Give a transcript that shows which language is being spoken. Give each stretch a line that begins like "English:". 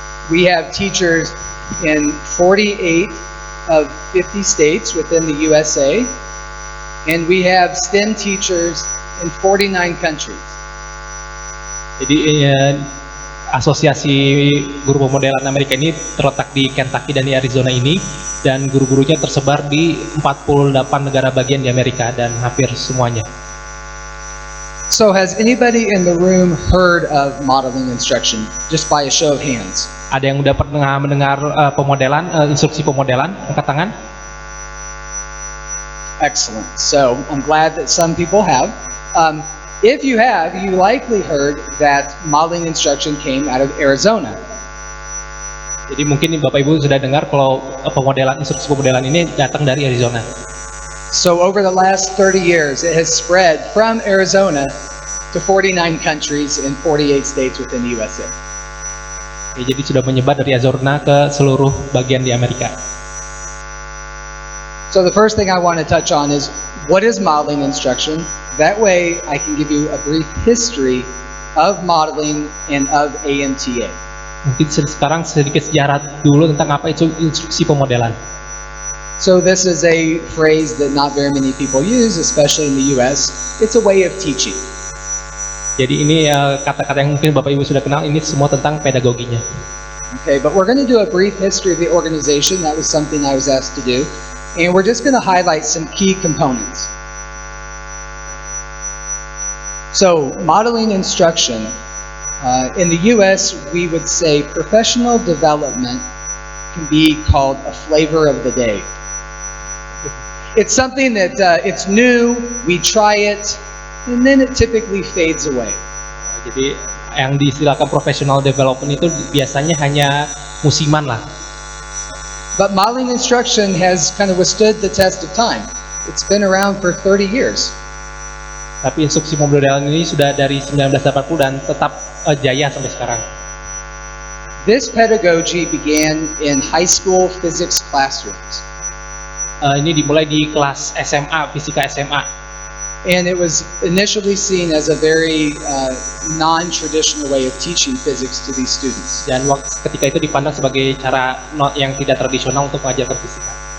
English: We have teachers in 48 of 50 states within the USA, and we have STEM teachers in 49 countries.
Indonesian: Jadi asosiasi guru pemodelan Amerika ini terletak di Kentucky dan di Arizona ini, dan guru-gurunya tersebar di 48 negara bagian di Amerika dan hampir semuanya.
English: So has anybody in the room heard of modeling instruction? Just by a show of hands.
Indonesian: Ada yang udah pernah mendengar pemodelan, instruksi pemodelan? Angkat tangan.
English: Excellent. So I'm glad that some people have. If you have, you likely heard that modeling instruction came out of Arizona.
Indonesian: Jadi mungkin Bapak Ibu sudah dengar kalau instruksi pemodelan ini datang dari Arizona.
English: So over the last 30 years, it has spread from Arizona to 49 countries in 48 states within the USA.
Indonesian: Jadi sudah menyebar dari Arizona ke seluruh bagian di Amerika.
English: So the first thing I want to touch on is what is modeling instruction? That way I can give you a brief history of modeling and of AMTA.
Indonesian: Mungkin sekarang sedikit sejarah dulu tentang apa itu instruksi pemodelan.
English: So this is a phrase that not very many people use, especially in the US. It's a way of teaching.
Indonesian: Jadi ini kata-kata yang mungkin Bapak Ibu sudah kenal, ini semua tentang pedagoginya.
English: Okay, but we're going to do a brief history of the organization. That was something I was asked to do. And we're just going to highlight some key components. So, modeling instruction. In the US, we would say professional development can be called a flavor of the day. It's something that it's new, we try it, and then it typically fades away.
Indonesian: Jadi yang diistilahkan professional development itu biasanya hanya musiman lah.
English: But modeling instruction has kind of withstood the test of time. It's been around for 30 years.
Indonesian: Tapi instruksi pemodelan ini sudah dari 1980 dan tetap jaya sampai sekarang.
English: This pedagogy began in high school physics classrooms.
Indonesian: Ini dimulai di kelas SMA, fisika SMA.
English: And it was initially seen as a very non-traditional way of teaching physics to these students.
Indonesian: Dan ketika itu dipandang sebagai cara yang tidak tradisional untuk mengajarkan fisika.